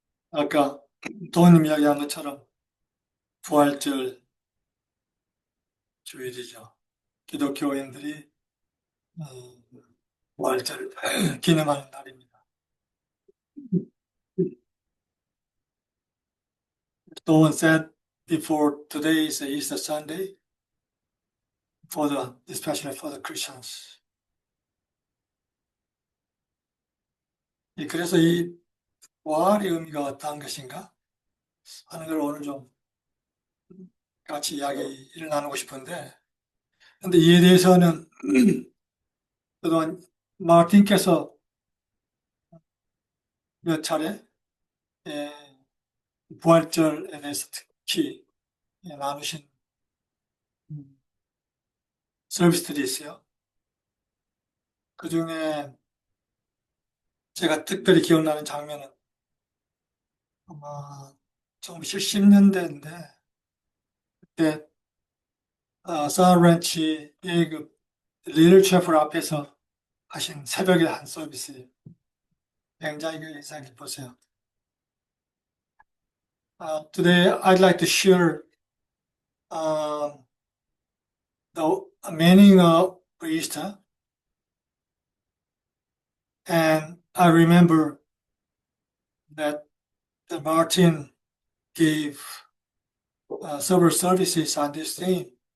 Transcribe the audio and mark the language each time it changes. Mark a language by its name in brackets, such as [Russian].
[Korean] 아까 도원님 이야기한 것처럼 부활절 주일이죠. 기독교인들이 부활절 기념하는 날입니다. [English] Doan said before today is Easter Sunday, especially for the Christians. [Korean] 그래서 이 부활의 의미가 어떠한 것인가 하는 걸 오늘 좀 같이 이야기를 나누고 싶은데, 근데 이에 대해서는 그동안 마틴께서 몇 차례 예, 부활절에 대해서 특히 나누신 서비스들이 있어요. 그 중에 제가 특별히 기억나는 장면은 아마 1970년대인데 그때 사우렌치의 그 리를 채플 앞에서 하신 새벽에 한 서비스 굉장히 그 인상 깊었어요. [English] Today I'd like to share the meaning of Easter, and I remember that Martin gave several services on this theme.